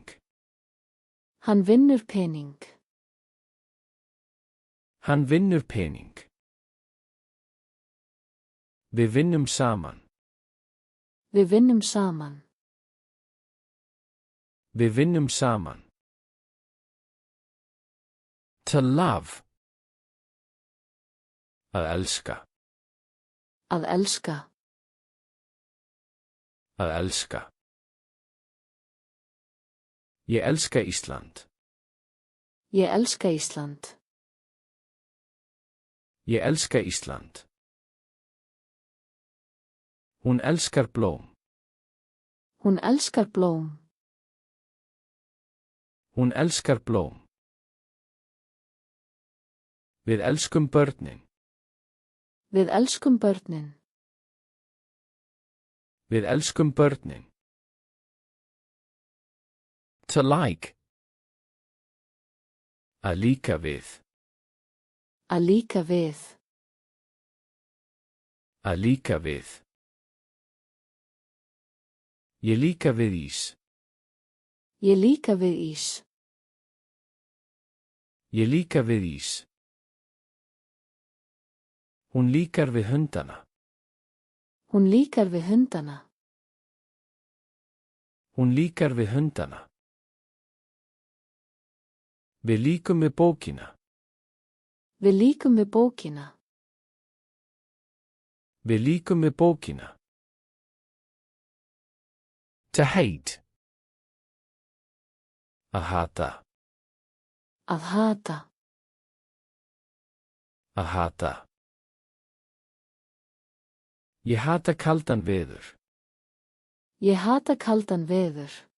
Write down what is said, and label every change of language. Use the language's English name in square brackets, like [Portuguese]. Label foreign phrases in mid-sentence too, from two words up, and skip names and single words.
[Icelandic] Hann vinnur pening. Hann vinnur pening. Við vinnum saman. Við vinnum saman. Við vinnum saman. [English] To love. [Icelandic] Að elska. Að elska. Að elska. Ég elska Ísland. Ég elska Ísland. Ég elska Ísland. Hún elskar blóm. Hún elskar blóm. Hún elskar blóm. Við elskum börnin. Við elskum börnin. Við elskum börnin. [English] To like. [Icelandic] Að líka við. Að líka við. Að líka við. Ég líka við ís. Ég líka við ís. Ég líka við ís. Hún líkar við hundana. Hún líkar við hundana. Hún líkar við hundana. Við líkum við bókina. Við líkum við bókina. Við líkum við bókina. [English] To hate. [Icelandic] Að hata. Að hata. Að hata. Ég hata kaldan veður. Ég hata kaldan veður.